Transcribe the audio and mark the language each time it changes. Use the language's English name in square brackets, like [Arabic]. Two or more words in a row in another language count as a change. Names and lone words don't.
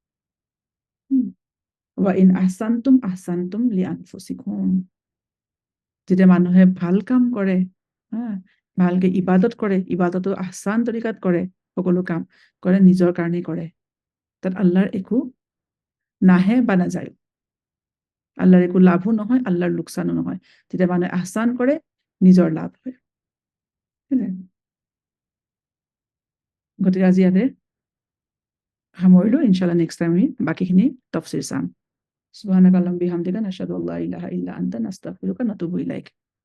[Arabic] وإن أحسنتم أحسنتم لأنفسكم, [Assamese] যেতিয়া মানুহে ভাল কাম কৰে, ভালকে ইবাদত কৰে, ইবাদতো আহসান তৰিকাত কৰে, সকলো কাম কৰে নিজৰ কাৰণেই কৰে, তাত আল্লাহৰ একো নাহে বা নাযায়, আল্লাহৰ একো লাভো নহয়, আল্লাহৰ লোকচানো নহয়। যেতিয়া মানুহে আহসান কৰে, নিজৰ লাভ হয়। গতিকে আজি ইয়াতে সামৰিলো, ইনশাআল্লাহ [English] next time [Assamese] আমি বাকীখিনি তফসিৰ চাম। [Arabic] سبحانك اللهم بحمدك نشهد ألا إله إلا أنت نستغفرك نتوب إليك.